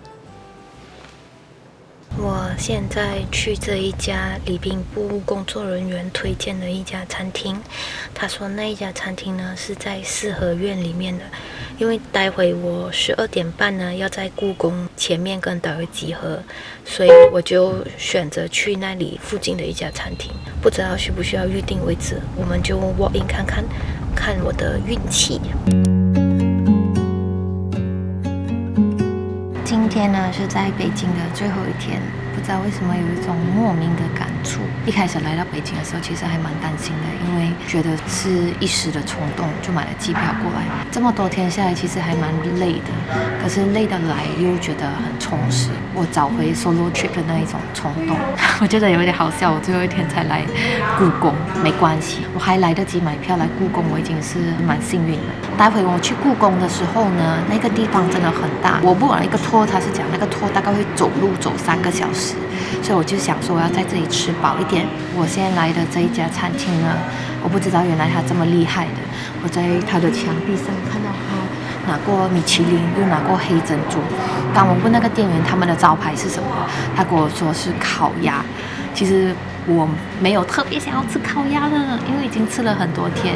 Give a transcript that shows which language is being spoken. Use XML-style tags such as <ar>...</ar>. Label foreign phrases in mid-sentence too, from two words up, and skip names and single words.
<zh>我現在去這一家禮賓部工作人員推薦的一家餐廳，他說那一家餐廳呢是在四合院裡面的，因為待會我12點半呢要在故宮前面跟待會集合，所以我就選擇去那裡附近的一家餐廳，不知道需不需要預定位置，我們就</zh> <en>walk in</en> <zh>看看，看我的運氣。今天呢是在北京的最後一天，不知道為什麼有一種莫名的感觸。一開始來到北京的時候，其實還蠻擔心的，因為覺得是一時的衝動就買了機票過來。這麼多天下來，其實還蠻累的，可是累得來又覺得很充實。我找回</zh> <en>solo trip</en> <zh>的那一種衝動，我覺得有點好笑。我最後一天才來故宮，沒關係，我還來得及買票來故宮，我已經是蠻幸運了。待會我去故宮的時候呢，那個地方真的很大。我不玩一個托，他是講那個托大概會走路走3個小時，所以我就想說我要在這裡吃飽一點。我現在來的這一家餐廳呢，我不知道原來他這麼厲害的。我在他的牆壁上看到他拿過米其林，又拿過黑珍珠。當我問那個店員他們的招牌是什麼，他跟我說是烤鴨。其實我沒有特別想要吃烤鴨了，因為已經吃了很多天。</zh>